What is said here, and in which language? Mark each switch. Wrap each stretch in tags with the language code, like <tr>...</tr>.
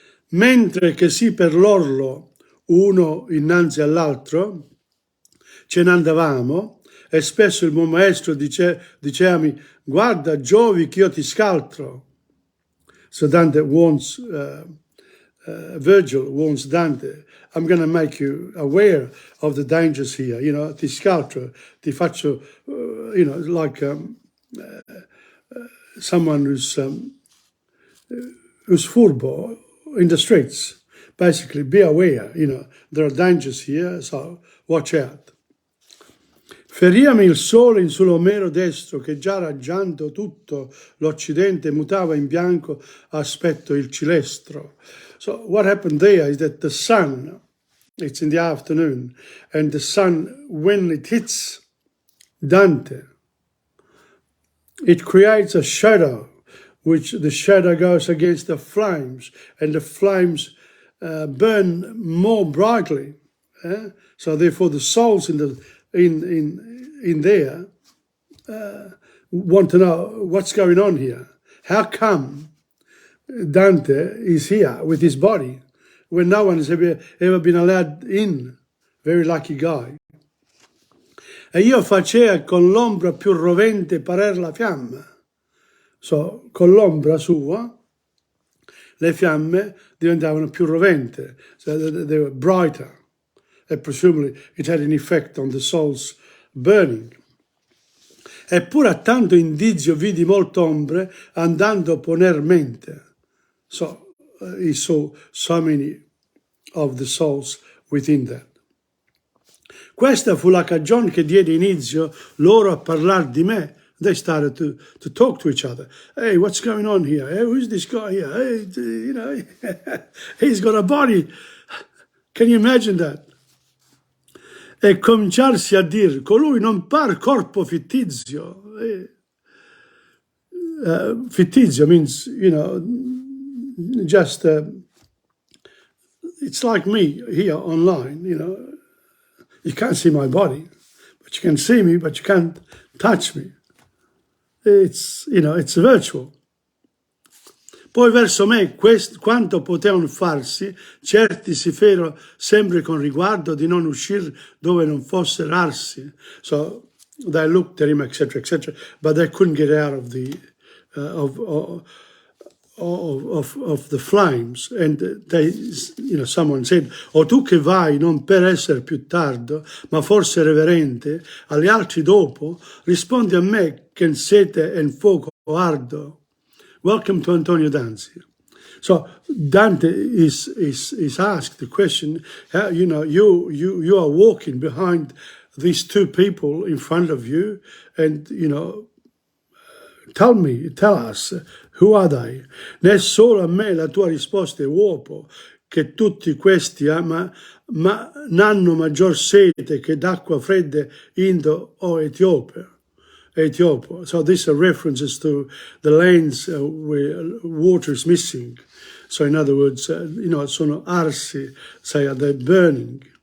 <it>Mentre che sì per l'orlo, uno innanzi all'altro, ce ne andavamo, e spesso il buon maestro dicevami, guarda Giovi che io ti scaltro.</it> <en>So Dante warns, Virgil warns Dante, I'm going to make you aware of the dangers here, you know,</en> <it>ti scaltro, ti faccio,</it> <en>you know, like someone who's furbo in the streets. Basically, be aware, you know, there are dangers here, so watch out.</en> <it>Feriami il sole in sull'omero destro che già raggiando tutto l'occidente mutava in bianco aspetto il cilestro.</it> <en>So what happened there is that the sun, it's in the afternoon, and the sun, when it hits Dante, it creates a shadow, which the shadow goes against the flames, and the flames burn more brightly. So therefore the souls in there want to know what's going on here. How come Dante is here with his body when no one has ever been allowed in? Very lucky guy.</en> <it>E io facea con l'ombra più rovente parer la fiamma. So, con l'ombra sua, le fiamme diventavano più rovente.</it> <en>So they were brighter. And presumably it had an effect on the souls burning.</en> <it>Eppure a tanto indizio vidi molte ombre andando ponermente.</it> <en>So he saw so many of the souls within that.</en> <it>Questa fu la cagione che diede inizio loro a parlare di me.</it> <en>They started to talk to each other. Hey, what's going on here? Hey, who's this guy here? Hey, you know, he's got a body. Can you imagine that?</en> <it>E cominciarsi a dire, colui non par corpo fittizio.</it> <en>Fittizio means, you know, just, it's like me here online, you know. You can't see my body, but you can see me, but you can't touch me. It's, you know, it's virtual.</en> <it>Poi verso me quanto potevano farsi, certi si fero sempre con riguardo di non uscire dove non fosse rarsi.</it> <en>So they looked at him, etc., etc., but they couldn't get out of the of the flames. And they, you know, someone said,</en> <it>o tu che vai non per essere più tardo, ma forse reverente, agli altri dopo, rispondi a me che in sete e in fuoco ardo.</it> <en>Welcome to Antonio Danzi. So Dante is asked the question, how, you know, you are walking behind these two people in front of you, and, you know, tell us, who are they?</en> <it>Né solo a me la tua risposta è uopo, che tutti questi ma n'hanno maggior sete che d'acqua fredda Indo o Etiope.</it> <en>Ethiopia. So these are references to the lands where water is missing. So in other words,</en> <it>sono arsi,</it> <en>they're burning.</en>